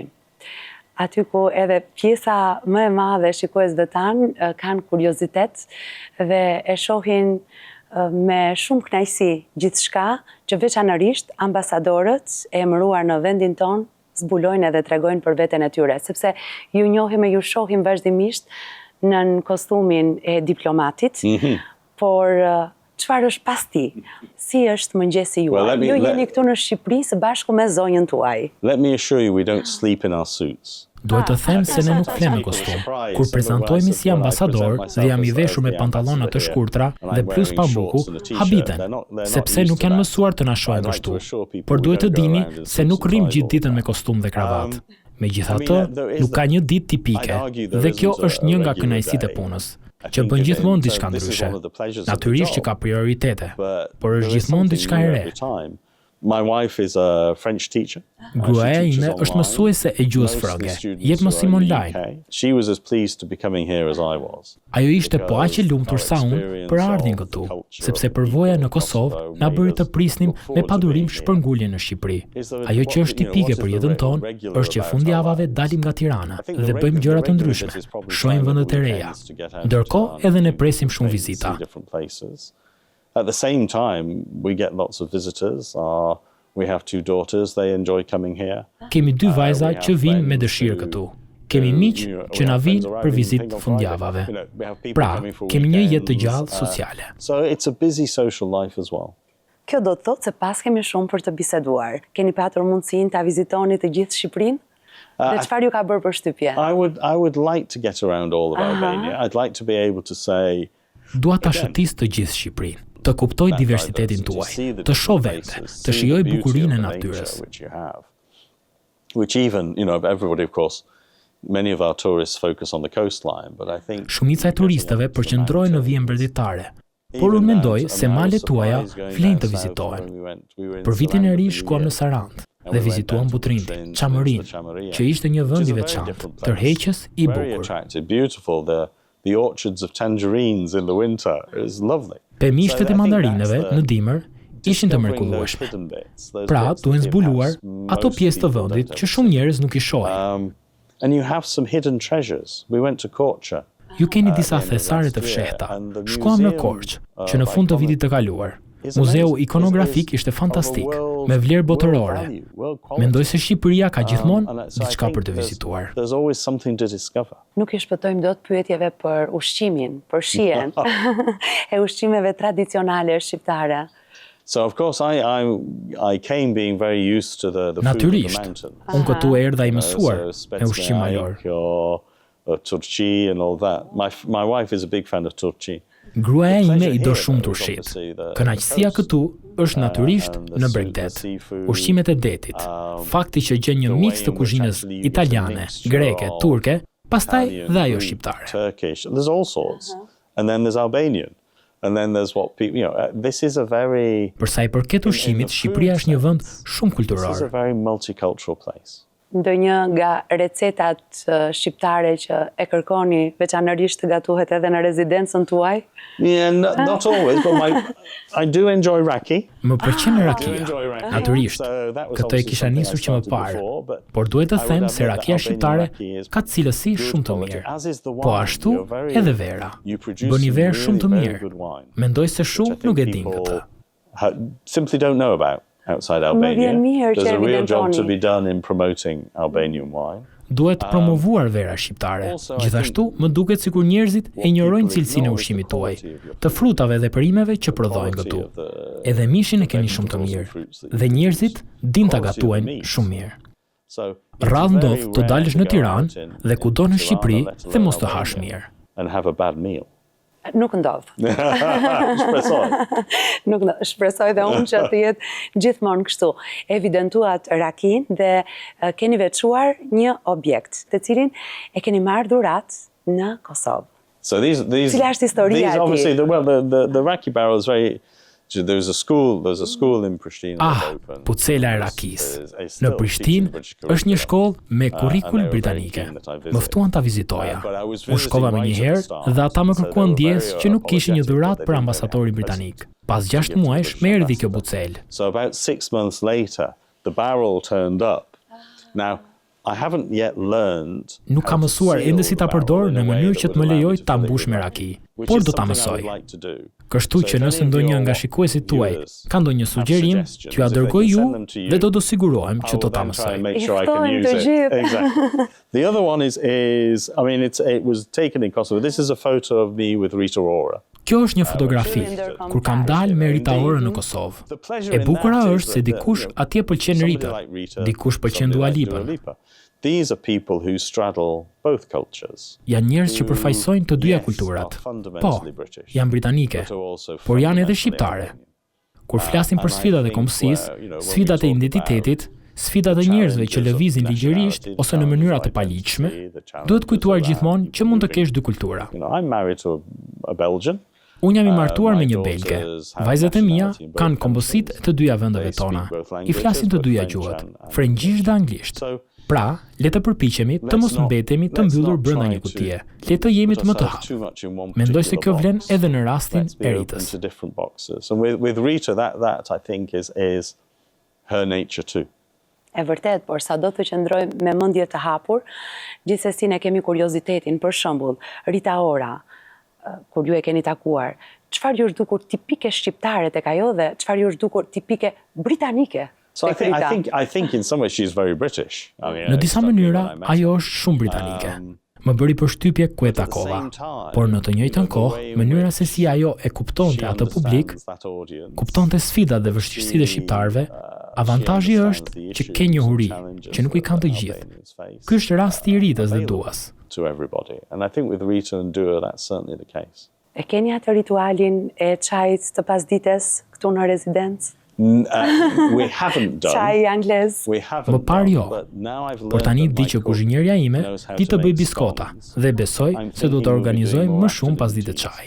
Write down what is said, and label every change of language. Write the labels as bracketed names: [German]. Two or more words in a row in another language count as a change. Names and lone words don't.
[Albanian] Aty ku edhe pjesa më e madhe e shikuesve tanë kanë kuriozitet dhe e shohin me shumë kënaqësi gjithçka që veçanërisht ambasadorët e emëruar në vendin ton zbulojnë edhe tregojnë për veten e tyre, sepse ju njohim e ju shohim vazhdimisht në kostumin e diplomatit, por çfarë është pas ti? Si është mëngjesi juaj? Ju jeni këtu në Shqipëri së bashku me zonjën tuaj. [English] Let me assure you we don't sleep in our suits. [Albanian] Duhet të them se ne nuk flem në kostum. Kur prezantohemi si ambasador dhe jam i veshur me pantallona të shkurtra dhe plus pambuku, habiten, sepse nuk janë mësuar të na shohin kështu. Por duhet të dini se nuk rrim gjithë ditën me kostum dhe kravat. Megjithatë, nuk ka një ditë tipike, dhe kjo është një nga kënaqësitë e punës, që bën gjithmonë diçka ndryshe. Natyrisht që ka prioritete, por është gjithmonë diçka e re. [English] My wife is a French teacher. [Albanian] Gruaja ime është mësuese e gjuhës frënge. Jep mësim online. [English] She was as pleased to be coming here as I was. [Albanian] Ajo ishte po aq e lumtur sa unë për ardhin këtu, sepse përvoja në Kosovë na bëri të prisnim me padurim shpërngulje në Shqipëri. Ajo që është tipike për jetën tonë është që fundjavave dalim nga Tirana dhe bëjmë gjëra të ndryshme, shohim vende të reja. Ndërkohë edhe ne presim shumë vizita. [English] At the same time, we get lots of visitors. We have 2 daughters, they enjoy coming here. [Albanian] Kemi 2 vajza që vinë me dëshirë këtu. Kemi miq që na vinë për vizitë fundjavave. Pra, kemi një jetë të gjallë sociale. [English] So it's a busy social life as well. [Albanian] Kjo do të thotë se pas kemi shumë për të biseduar. Keni patur mundësinë ta vizitoni të gjithë Shqipërinë? Dhe çfarë ju ka bërë përshtypje? [English] I would like to get around all of Albania. I'd like to be able to say [Albanian] Dua ta shëtis të gjithë Shqipërinë, të kuptoj diversitetin tuaj, të shoh vende, të shijoj bukurinë e natyrës. [English] Which even, everybody of course, many of our tourists focus on the coastline, but I think [Albanian] Shumica e turistëve përqendrohen në vijën breditare, por unë mendoj se malet tuaja flenë të vizitohen. Për vitin e ri shkuam në Sarandë dhe vizituam Butrindin, Çamërinë, që ishte një vend i veçantë, tërheqës i bukur. [English] The orchards of tangerines in the winter is lovely. [Albanian] Pemishtet e mandarinëve në dimër ishin të mrekullueshme. Pra, duhen zbuluar ato pjesë të vendit që shumë njerëz nuk i shohin. [English] And you have some hidden treasures. We went to Korçë. [Albanian] Ju keni disa thesare të fshehta. Shkuam në Korçë, që në fund të vitit të kaluar. Muzeu ikonografik ishte fantastik, me vlerë botërore. Mendoj se Shqipëria ka gjithmonë diçka për të vizituar. Nuk i shpëtojmë dot pyetjeve për ushqimin, për shijen, e ushqimeve tradicionale shqiptare. [English] So of course I came being very used to the food of the [Albanian] Natyrisht, unë këtu erdha i mësuar me ushqim major. [English] Turqi and all that. My wife is a big fan of turqi. [Albanian] Gruaja ime i do shumë turshit. Kënaqësia këtu është natyrisht në Bregdet, ushqimet e detit, fakti që gjen një miks të kuzhinës italiane, greke, turke, pastaj dhe ajo shqiptare. [English] Turkish, there's all sorts. And then there's Albanian. And then there's what people, this is a very [Albanian] Për sa i përket ushqimit, Shqipëria është një vend shumë kulturor. [English] This is a very multicultural place. [Albanian] Ndonjë nga recetat shqiptare që e kërkoni veçanërisht gatuhet edhe në rezidencën tuaj? [English] Yeah, not always, but I do enjoy raki. [Albanian] Më pëlqen rakia, natyrisht. Këtë e kisha nisur që më parë, por duhet të them se rakia shqiptare ka cilësi shumë të mirë. Po ashtu edhe vera. Bëni verë shumë të mirë. Mendoj se shumë nuk e din këtë. [English] Simply don't know about outside Albania. There's a real job to be done in promoting Albanian wine. [Albanian] duhet promovuar vera shqiptare. Gjithashtu, më duket sikur njerëzit e injorojnë cilësinë e ushqimit tuaj, të frutave dhe perimeve që prodhohen këtu. Edhe mishin e keni shumë të mirë, dhe njerëzit din ta gatuajnë shumë mirë. Radh ndodh të dalësh në Tiranë dhe kudo në Shqipëri dhe mos të hash mirë. Nuk ndodh. Shpresoj. Nuk ndodh. Shpresoj dhe unë që të jetë gjithmonë kështu. Evidentuat rakin dhe keni veçuar një objekt, të cilin e keni marrë dhurat në Kosovë. Cila është historia e tij? [English] The raki barrel is very There's a school in Pristina. [Albanian] Pucela e rakis. Në Prishtinë është një shkollë me kurrikull britanike. Më ftuan ta vizitoja. U shkova më një herë dhe ata më kërkuan ndjes që nuk kishin një dhuratë për ambasadorin britanik. Pas 6 muajsh më erdhi kjo bucelë. [English] So about 6 months later, the barrel turned up. Now I haven't yet learned. [Albanian] Nuk kam mësuar ende si ta përdor në mënyrë që të më lejoj ta mbush me raki, por do ta mësoj. Kështu që nëse ndonjë nga shikuesit tuaj ka ndonjë sugjerim, t'ju ja dërgoj ju dhe do të sigurohem që do ta mësoj. Ftojmë të gjithë. [English] The other one is I mean it was taken in Kosovo. This is a photo of me with Rita Ora. [Albanian] Kjo është një fotografi, kur kam dalë me Rita Ora në Kosovë. E bukura është se dikush atje pëlqen Rita, dikush pëlqen Dua Lipën. [English] These are people who straddle both cultures. [Albanian] Janë njerëz që përfaqësojnë të dyja kulturat. Po, janë britanike, por janë edhe shqiptare. Kur flasim për sfidat e kombësisë, sfidat e identitetit, sfidat e njerëzve që lëvizin ligjërisht ose në mënyra të paligjshme, duhet kujtuar gjithmonë që mund të kesh dy kultura. [English] I'm married to a Belgian. [Albanian] Unë jam I martuar me një belge. Vajzat e mia kanë kombësitë të dyja vendeve tona. I flasin të dyja gjuhët, frëngjisht dhe anglisht. Pra, le të përpiqemi të mos mbetemi të mbyllur brenda një kutie. Le të jemi të më të hapur. Mendoj se kjo vlen edhe në rastin e Ritës. [English] And with Rita that I think is her nature too. [Albanian] E vërtet, por sa do të qëndrojmë me mendje të hapur, gjithsesi ne kemi kuriozitetin, për shembull, Rita Ora, kur ju e keni takuar, çfarë ju është dukur tipike shqiptare tek ajo dhe çfarë ju është dukur tipike britanike? [English] So I think in some ways she's very British. [Albanian] Në disa mënyra ajo është shumë britanike. Më bëri përshtypje ku e takova, por në të njëjtën kohë, mënyra se si ajo e kuptonte atë publik, kuptonte sfidat dhe vështirësitë e shqiptarëve, avantazhi është që ke njohuri që nuk I kanë të gjithë. Ky është rasti I Ritës dhe Duas. [English] To everybody. And I think with Rita and Dua that's certainly the case. [Albanian] E keni atë ritualin e çajit të pasdites këtu në rezidencë? [English] We haven't done. [Albanian] Çaj anglez. Më parë jo, por tani di që kuzhinierja ime di të bëj biskota dhe besoj se do të organizoj më shumë pasdite çaj.